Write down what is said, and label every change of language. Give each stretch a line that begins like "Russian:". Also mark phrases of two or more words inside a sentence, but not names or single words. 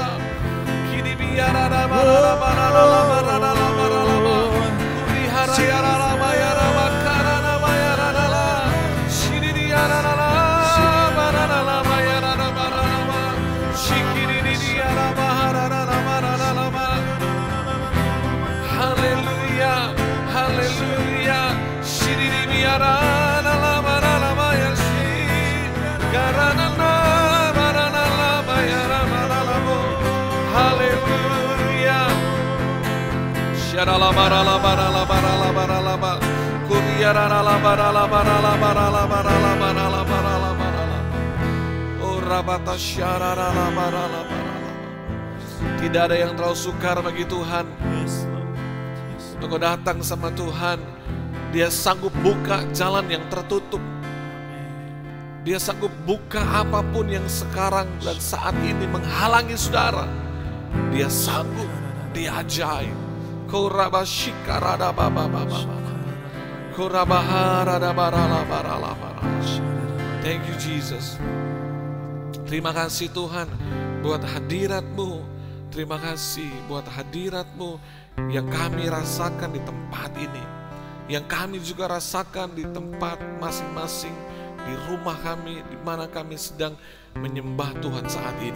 Indonesian: Kini biara barala barala barala barala. Kurihara yara la bayara bakara na bayara la. Shidiriara la barala la bayara na barala. Shikiriara bahara na barala la. Haleluya, haleluya. Shidiriara na la barala bayasi. Garana na barala la bayara barala bo. Haleluya. Sharala barala barala barala barala ba. Kuriara la barala barala barala barala barala barala barala. Oh rabata syarara la barala barala. Tidak ada yang terlalu sukar bagi Tuhan. Untuk kau datang sama Tuhan, dia sanggup buka jalan yang tertutup. Dia sanggup buka apapun yang sekarang dan saat ini menghalangi saudara. Dia sanggup, dia ajaib. Korabashikarada baba baba. Korabaharada barala barala barala.
English: Thank you Jesus.
Indonesian: Terima kasih Tuhan buat hadirat-Mu. Terima kasih buat hadirat-Mu yang kami rasakan di tempat ini, yang kami juga rasakan di tempat masing-masing, di rumah kami, di mana kami sedang menyembah Tuhan saat ini.